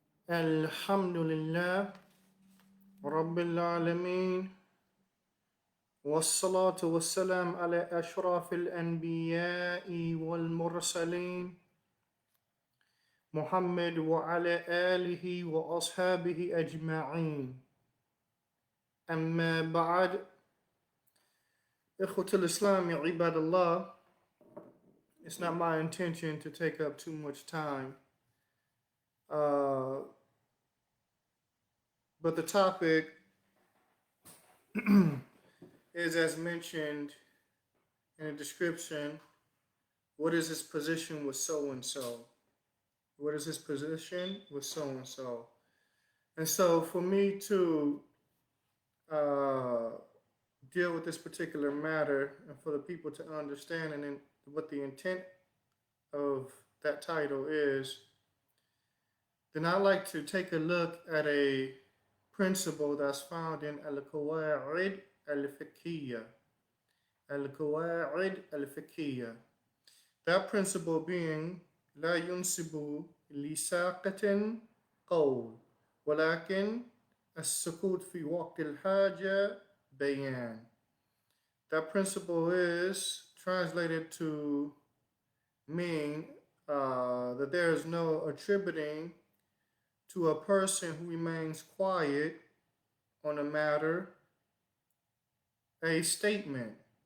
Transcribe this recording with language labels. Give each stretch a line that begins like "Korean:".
Arabic: الحمد لله رب العالمين، والصلاة والسلام على أشرف الأنبياء والمرسلين محمد وعلى آله وأصحابه أجمعين. أما بعد، إخوة الإسلام عباد الله,
English: it's not my intention to take up too much time. Uh, but the topic is, as mentioned in the description, what is his position with so and so? What is his position with so and so? And so, for me to uh, deal with this particular matter and for the people to understand and what the intent of that title is, then I like to take a look at a principle that's found in Al-Qawa'id Al-Fiqhiyya. Al-Qawa'id Al-Fiqhiyya. That principle being
Arabic: لا ينسب لساقة قول ولكن السكوت في وقت الحاجة بيان.
English: That principle is translated to mean that there is no attributing to a person who remains quiet on a matter a statement.